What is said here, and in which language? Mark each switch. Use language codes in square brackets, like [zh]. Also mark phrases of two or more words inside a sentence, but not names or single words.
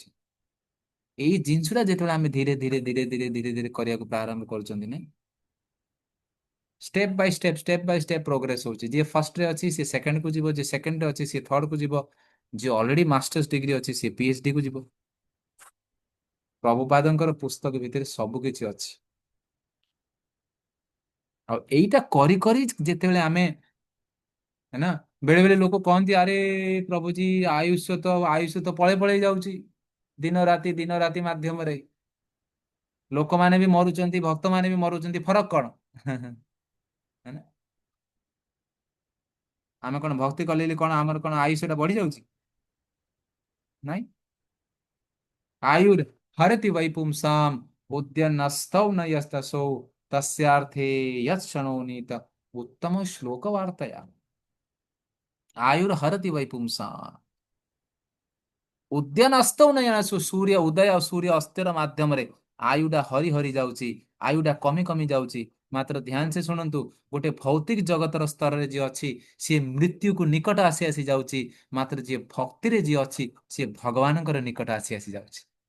[or] ଏଇ ଜିନିଷଟା ଯେତେବେଳେ ଆମେ ଧୀରେ ଧୀରେ ଧୀରେ ଧୀରେ ଧୀରେ ଧୀରେ କରିବାକୁ ପ୍ରାରମ୍ଭ କରୁଛନ୍ତି ନା, [en] step by step [or] ପ୍ରୋଗ୍ରେସ ହଉଛି। ଯିଏ ଫର୍ଷ୍ଟରେ ଅଛି ସିଏ ସେକେଣ୍ଡକୁ ଯିବ, ଯିଏ ସେକେଣ୍ଡରେ ଅଛି ସିଏ ଥର୍ଡକୁ ଯିବ, ଯିଏ ଅଲରେଡି [en] masters degree [or] ଅଛି ସିଏ PhD କୁ ଯିବ। ପ୍ରଭୁପାଦଙ୍କର ପୁସ୍ତକ ଭିତରେ ସବୁ କିଛି ଅଛି। ଆଉ ଏଇଟା କରି କରି ଯେତେବେଳେ ଆମେ, [hi] है ना, [or] ବେଳେ ବେଳେ ଲୋକ କହନ୍ତି ଆରେ ପ୍ରଭୁଜୀ ଆୟୁଷ ତ ପଳେଇ ପଳେଇ ଯାଉଛି ଦିନ ରାତି ମାଧ୍ୟମରେ, ଲୋକମାନେ ବି ମରୁଛନ୍ତି, ଭକ୍ତମାନେ ବି ମରୁଛନ୍ତି, ଫରକ କଣ? [hi] है ना? [or] ଆମେ କଣ ଭକ୍ତି କଲେ କଣ ଆମର କଣ ଆୟୁଷ ଟା ବଢି ଯାଉଛି? ନାଇଁ। [sa] आयुर हरति वै पुंसाम उद्यन्नस्तौ न यस्तसो तस्यार्थे यत्क्षणोनीत उत्तम श्लोक वार्तया। आयुर हरति वै पुंसाम [or] ଉଦ୍ୟାନ ଅସ୍ତ ନୟନ ସୂର୍ଯ୍ୟ ଉଦୟ ଆଉ ସୂର୍ଯ୍ୟ ଅସ୍ତର ମାଧ୍ୟମରେ ଆୟୁଟା ହରି ହରି ଯାଉଛି, ଆୟୁଟା କମି କମି ଯାଉଛି। ମାତ୍ର ଧ୍ୟାନ ସେ ଶୁଣନ୍ତୁ, ଗୋଟେ ଭୌତିକ ଜଗତର ସ୍ତରରେ ଯିଏ ଅଛି ସିଏ ମୃତ୍ୟୁକୁ ନିକଟ ଆସି ଆସି ଯାଉଛି, ମାତ୍ର ଯିଏ ଭକ୍ତିରେ ଯିଏ ଅଛି ସିଏ ଭଗବାନଙ୍କର ନିକଟ ଆସି ଆସି ଯାଉଛି।